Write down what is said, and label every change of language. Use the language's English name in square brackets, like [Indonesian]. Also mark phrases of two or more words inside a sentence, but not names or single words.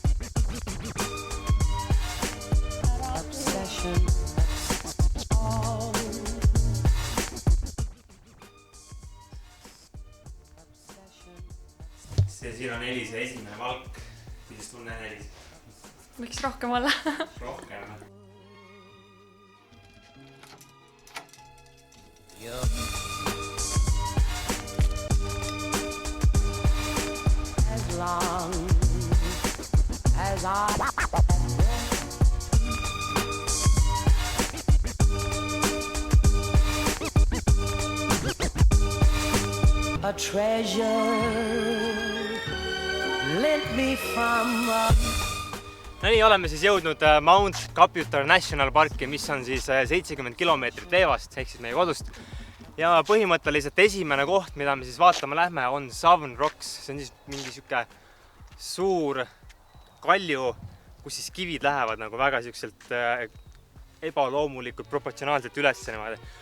[Estonian] Siin on Elise esimene valk. Kuidas tunne Elis? Võiks rohkem olla. Rohkem. [English] As long as a treasure lent me from [Estonian] No nii, oleme siis jõudnud Mount Computer National Parki, mis on siis 70 kilomeetrit Leevast, ehk siis meie kodust. Ja põhimõtteliselt esimene koht, mida me siis vaatama lähme, on Southern Rocks. See on siis mingi siuke suur kalju, kus siis kivid lähevad nagu väga siukselt ebaloomulikult proportsionaalselt üles niimoodi.